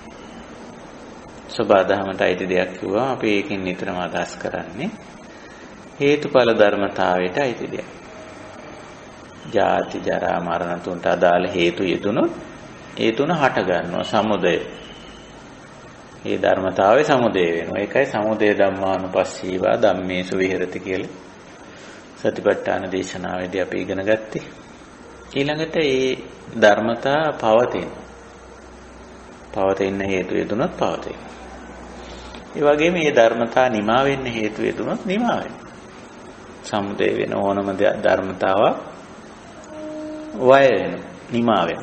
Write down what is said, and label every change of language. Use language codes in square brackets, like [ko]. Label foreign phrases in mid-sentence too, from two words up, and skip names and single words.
[si] සබාධමට අයිති දෙයක් කිව්වම අපි ඒකෙන් නිතරම අදහස් කරන්නේ හේතුඵල ධර්මතාවයට අයිති දෙයක්. ජාති ජරා මරණ තුනට අදාළ හේතු යෙදුනොත් ඒ තුන හට ගන්නවා සමුදය. මේ ධර්මතාවයේ සමුදය වෙනවා. ඒකයි [pi] සමුදය ධම්මානුපස්සීවා ධම්මේසු විහෙරති [si] කියලා සතිපට්ඨාන දේශනාවේදී අපි ඉගෙන ගත්තේ. ඊළඟට මේ ධර්මතා පවතින හේතු යෙදුනොත් පවතින. ඒ වගේම මේ ධර්මතා නිමා වෙන්න හේතු යෙදුනොත් නිමා වෙනවා. සමුදය වෙන ඕනම ධර්මතාවක් වය වෙන නිමා වෙනවා.